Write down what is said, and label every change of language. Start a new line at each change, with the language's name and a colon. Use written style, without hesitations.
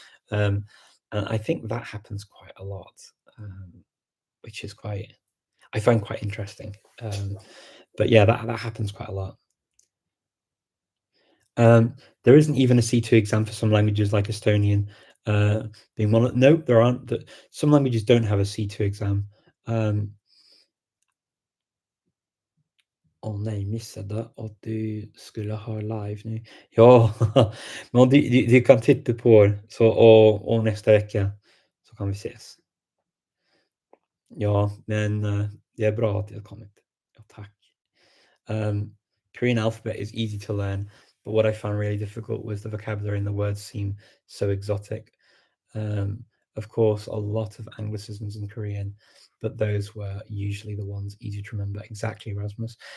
English: Um, and I think that happens quite a lot, which is I find quite interesting. But yeah, that happens quite a lot. There isn't even a C2 exam for some languages like Estonian. Being one, no, there aren't. Some languages don't have a C2 exam.
Swedish: Åh nej, missade att du skulle ha live nu. Ja, men du kan titta på det så, och nästa vecka så kan vi ses. Ja, men det är bra att det har kommit. Ja, tack.
English: Korean alphabet is easy to learn, but what I found really difficult was the vocabulary, and the words seem so exotic. Of course, a lot of Anglicisms in Korean, but those were usually the ones easy to remember. Exactly, Erasmus.